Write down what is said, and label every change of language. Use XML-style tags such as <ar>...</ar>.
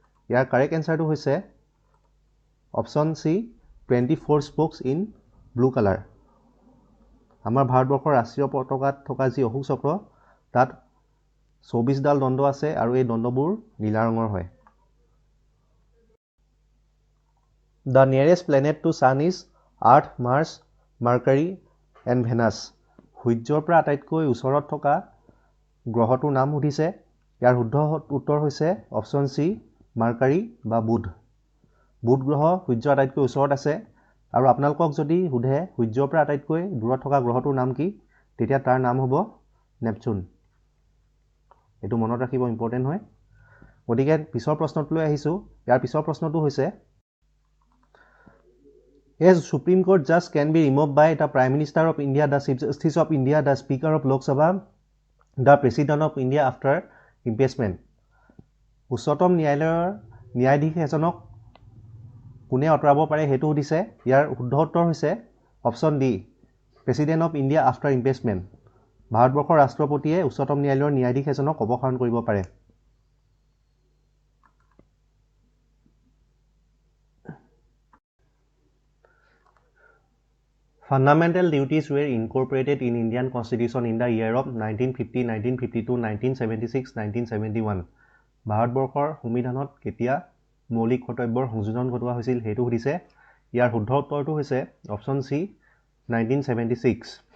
<en>ইয়াৰ কাৰেক্ট এনচাৰটো হৈছে option C 24 spokes in blue color.</en> <as>আমাৰ ভাৰতবৰ্ষৰ ৰাষ্ট্ৰীয় পতাকাত থকা যি অশোক চক্ৰ তাত 24ডাল দণ্ড আছে আৰু এই দণ্ডবোৰ নীলা ৰঙৰ হয়।</as> <en>The nearest planet to Sun is Earth, Mars, Mercury and Venus.</en> <as>সূৰ্যৰ পৰা আটাইতকৈ ওচৰত থকা গ্ৰহটোৰ নাম সুধিছে। ইয়াৰ শুদ্ধ উত্তৰ হৈছে অপশ্যন চি মাৰ্কাৰী বা বুধ। বুধ গ্ৰহ সূৰ্যৰ আটাইতকৈ ওচৰত আছে আৰু আপোনালোকক যদি সোধে সূৰ্যৰ পৰা আটাইতকৈ দূৰত থকা গ্ৰহটোৰ নাম কি, তেতিয়া তাৰ নাম হ'ব নেপচুন। এইটো মনত ৰাখিব, ইম্পৰ্টেণ্ট হয়। গতিকে পিছৰ প্ৰশ্নটোলৈ আহিছোঁ। ইয়াৰ পিছৰ প্ৰশ্নটো হৈছে</as> <en>As Supreme Court judge can be removed by the Prime Minister of India, the Chief Justice of India, the Speaker of Lok Sabha, the President of India after impeachment.</en> <as>উচ্চতম ন্যায়ালয়ৰ ন্যায়াধীশ এজনক কোনে আঁতৰাব পাৰে সেইটো সুধিছে। ইয়াৰ শুদ্ধ উত্তৰ হৈছে</as> <en>Option D president of India after impeachment.</en> <as>ভাৰতবৰ্ষৰ ৰাষ্ট্ৰপতিয়ে উচ্চতম ন্যায়ালয়ৰ ন্যায়াধীশ এজনক অপসাৰণ কৰিব পাৰে।</as> <en>Fundamental duties were incorporated in Indian Constitution in the year of 1950, 1952, 1976, 1971.</en> <as>ভাৰতবৰ্ষৰ সংবিধানত কেতিয়া মৌলিক কৰ্তব্যৰ সংযোজন ঘটোৱা হৈছিল সেইটো সুধিছে। ইয়াৰ শুদ্ধ উত্তৰটো হৈছে অপশ্যন চি 1976।</as>